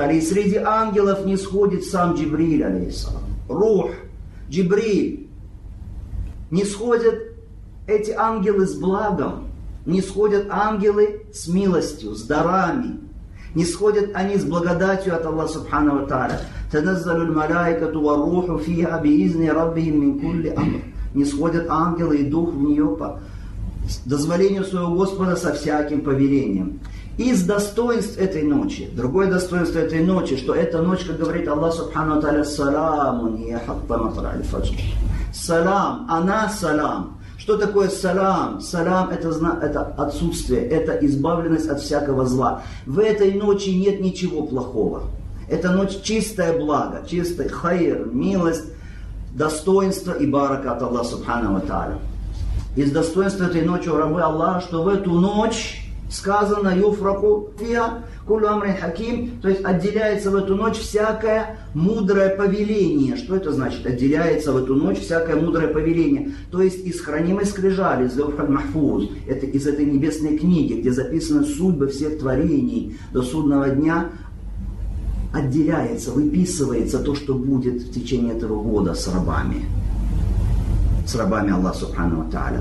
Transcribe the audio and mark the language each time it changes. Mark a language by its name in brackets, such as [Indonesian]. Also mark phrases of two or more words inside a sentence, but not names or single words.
[Russian] И среди ангелов не сходит сам Джибриль, алейхиссалам. Рух, Джибриль. Не сходят эти ангелы с благом. Не сходят ангелы с милостью, с дарами. Не сходят они с благодатью от Аллаха [Arabic] سبحانه وتعالى. تنزل الملائكة والروح فيها بإذن ربهم من كل أمر. [Russian] Не сходят ангелы и дух в нее по дозволению своего Господа со всяким повелением. Из достоинств этой ночи, другое достоинство этой ночи, что эта ночь, как говорит Аллах [Arabic] سبحانه وتعالى, سلام هي حتى مطلع الفجر. [Russian] Салам, она салам. Что такое салам? Салам это отсутствие, это избавленность от всякого зла. В этой ночи нет ничего плохого. Эта ночь чистое благо, чистый хайр, милость, достоинство и барака от Аллаха [Arabic] سبحانه وتعالى. [Russian] Из достоинства этой ночи, у рабы Аллаха, что в эту ночь сказано [Arabic] يفرق فيها كل أمر حكيم, [Russian] то есть отделяется в эту ночь всякое мудрое повеление. Что это значит? Отделяется в эту ночь всякое мудрое повеление. То есть из хранимой скрижали, из [Arabic] اللوح المحفوظ, [Russian] это из этой небесной книги, где записаны судьбы всех творений до судного дня, отделяется, выписывается то, что будет в течение этого года с рабами Аллаха [Arabic] سبحانه وتعالى.